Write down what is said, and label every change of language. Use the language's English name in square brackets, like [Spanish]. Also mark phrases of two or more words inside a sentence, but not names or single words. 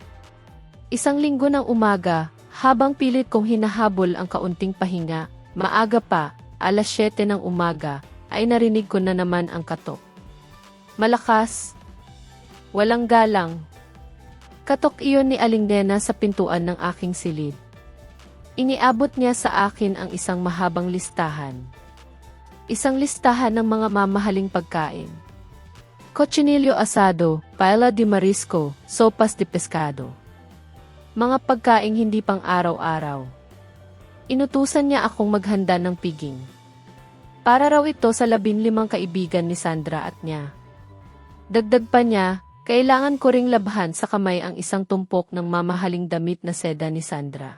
[Filipino] Isang linggo ng umaga, habang pilit kong hinahabol ang kaunting pahinga, maaga pa, 7:00 ng umaga, ay narinig ko na naman ang katok. Malakas. Walang galang. Katok iyon ni Aling Nena sa pintuan ng aking silid. Iniabot niya sa akin ang isang mahabang listahan. Isang listahan ng mga mamahaling pagkain. [Spanish] Cochinillo asado, paella de marisco, sopas de pescado. [Filipino] Mga pagkaing hindi pang araw-araw. Inutusan niya akong maghanda ng piging. Para raw ito sa 15 kaibigan ni Sandra at niya. Dagdag pa niya, kailangan ko ring labhan sa kamay ang isang tumpok ng mamahaling damit na seda ni Sandra.